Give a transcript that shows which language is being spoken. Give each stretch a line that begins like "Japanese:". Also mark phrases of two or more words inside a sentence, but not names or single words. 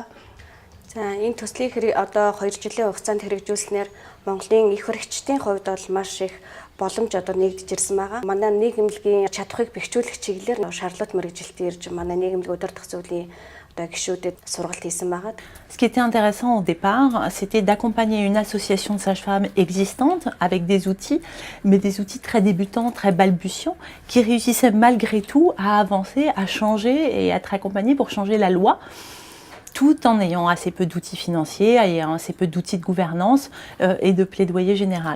Mongolian: За энэ төслийг одоо 2 жилийн хугацаанд хэрэгжүүлснээр Монголын их баригчдын хувьд бол маш их боломж одоо нэгдэж ирсэн байгаа. Манай нийгэмлэгийн чадхыг бэхжүүлэх чиглэлээр шаардлагатай мэрэгжилтийн ирж манай нийгэмлэг удирдах зүйлийн одоо гишүүдэд сургалт хийсэн байгаа.
French: Ce qui était intéressant au départ, c'était d'accompagner une association de sages-femmes existante avec des outils, mais des outils très débutants, très balbutiants, qui réussissaient malgré tout à avancer, à changer et à être accompagnés pour changer la loi, tout en ayant assez peu d'outils financiers, ayant assez peu d'outils de gouvernance et de plaidoyer général.